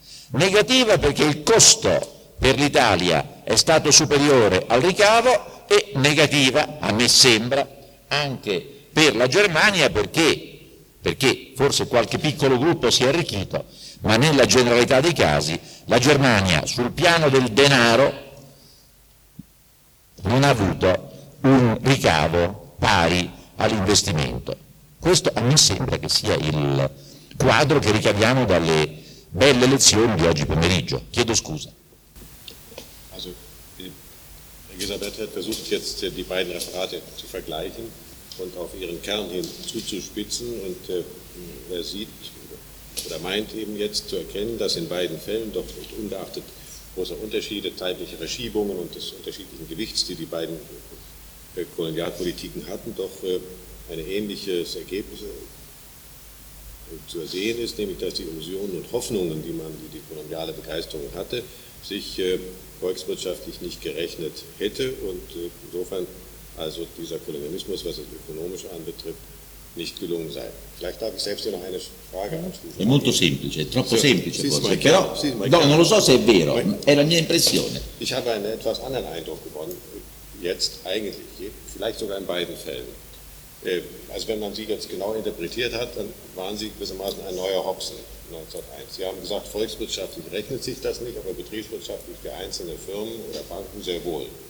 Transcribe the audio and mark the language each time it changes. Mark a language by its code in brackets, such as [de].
[it] Negativa perché il costo per l'Italia è stato superiore al ricavo, e negativa, a me sembra, anche per la Germania, perché forse qualche piccolo gruppo si è arricchito, ma nella generalità dei casi la Germania sul piano del denaro non ha avuto un ricavo pari all'investimento. Questo a me sembra che sia il quadro che ricaviamo dalle belle lezioni di oggi pomeriggio. Chiedo scusa. [de] Also, Elisabeth hat versucht jetzt die beiden Referate zu vergleichen und auf ihren Kern hin zuzuspitzen, und er sieht oder meint eben jetzt zu erkennen, dass in beiden Fällen, doch nicht ungeachtet große Unterschiede, zeitliche Verschiebungen und des unterschiedlichen Gewichts, die die beiden Kolonialpolitiken hatten, doch ein ähnliches Ergebnis zu ersehen ist, nämlich dass die Illusionen und Hoffnungen, die man, die die koloniale Begeisterung hatte, sich volkswirtschaftlich nicht gerechnet hätte und insofern also dieser Kolonialismus, was das Ökonomische anbetrifft, nicht gelungen sei. Vielleicht darf ich selbst hier noch eine Frage anschließen. [it] È molto semplice, troppo semplice forse, però non lo so se è vero, è la mia impressione. [de] Ich habe einen etwas anderen Eindruck gewonnen, jetzt eigentlich, vielleicht sogar in beiden Fällen. Also wenn man Sie jetzt genau interpretiert hat, dann waren Sie gewissermaßen ein neuer Hobson 1901. Sie haben gesagt, volkswirtschaftlich rechnet sich das nicht, aber betriebswirtschaftlich für einzelne Firmen oder Banken sehr wohl.